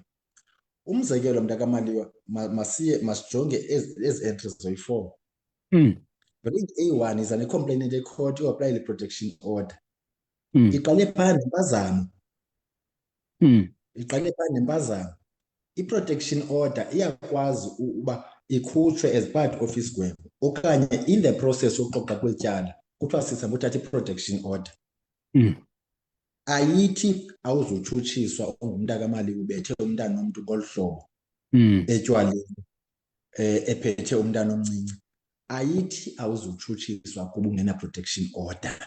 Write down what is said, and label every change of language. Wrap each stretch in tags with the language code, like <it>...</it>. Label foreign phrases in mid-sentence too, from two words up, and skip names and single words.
<xh>Umzekelo mntakaMaliwa, masijonge ezi entries zoyi-4. Grade A1 iza ne-complainant ecourt yoapply le-</xh> <en>protection order.</en> <xh>Iqale phandle impazamo. Iqale phandle impazamo. I-</xh> <en>protection order</en> <xh>iyakwazi uba ikhutshwe</xh> <en>as part of</en> <xh>isigwebo okanye</xh> <en>in the process</en> <xh>yokuxoxa kwetyala kuthiwa sisaba uthatha i-protection order. Ayithi awuzutshutshiswa ungumntakaMaliwa ubethe umntana womntu ngolu hlobo etywaleni, ephethe umntana omncinci. Ayithi awuzutshutshiswa kuba ungena-</xh> <en>protection order.</en>